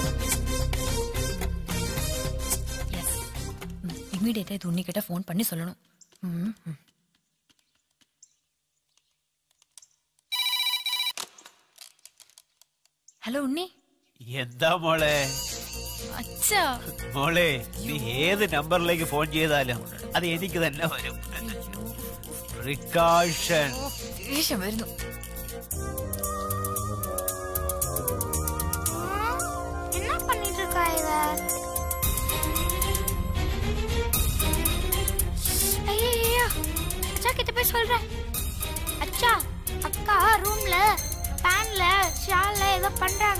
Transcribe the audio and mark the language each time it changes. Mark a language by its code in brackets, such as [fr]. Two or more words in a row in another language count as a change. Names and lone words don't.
[ta] இமீடியட்டா இது உன்னிக்கிட்ட ஃபோன் பண்ணி சொல்லணும். [ml] ഹലോ ഉണ്ണി. എന്താ മോളെ? അച്ഛാ മോളെ, നീ ഏത് നമ്പറിലേക്ക് ഫോൺ ചെയ്താലും അത് എനിക്ക് തന്നെ വരും. പ്രിക്കോഷൻ. ദേഷ്യം വരുന്നു. [ta] என்ன பண்ணிட்டு இருக்கா இவ? ஐயோ, அச்சா கிட்ட போய் சொல்றேன். அச்சா, அக்கா ரூம்ல பேன்ல ஷால்ல ஏதோ பண்றாங்க.